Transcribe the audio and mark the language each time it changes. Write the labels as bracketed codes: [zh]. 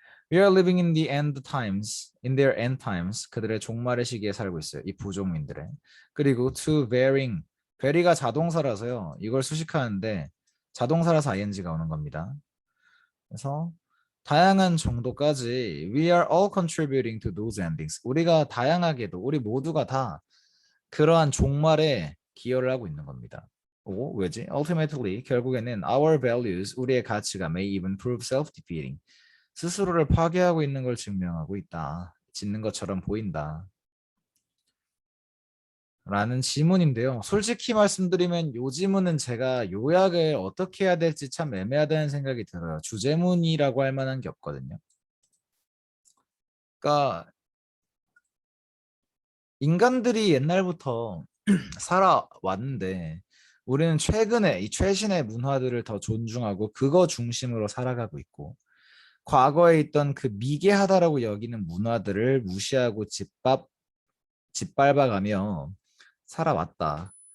[en] We are living in the end times, in their end times. [ko] 그들의 종말의 시기에 살고 있어요. 이 부족민들의. 그리고 to varying, vary가 자동사라서요. 이걸 수식하는데 자동사라서 ing가 오는 겁니다. [en] 그래서 다양한 정도까지 we are all contributing to those endings. [ko] 우리가 다양하게도 우리 모두가 다 그러한 종말에 기여를 하고 있는 겁니다. 오, 왜지? [en] Ultimately, 결국에는 our values, 우리의 가치가 may even prove self-defeating. [ko] 스스로를 파괴하고 있는 걸 증명하고 있다. 짓는 것처럼 보인다. 라는 지문인데요. 솔직히 말씀드리면 요 지문은 제가 요약을 어떻게 해야 될지 참 애매하다는 생각이 들어요. 주제문이라고 할 만한 게 없거든요. 그러니까 인간들이 옛날부터 살아왔는데 우리는 최근에 이 최신의 문화들을 더 존중하고 그거 중심으로 살아가고 있고 과거에 있던 그 미개하다라고 여기는 문화들을 무시하고 짓밟아가며 살아왔다.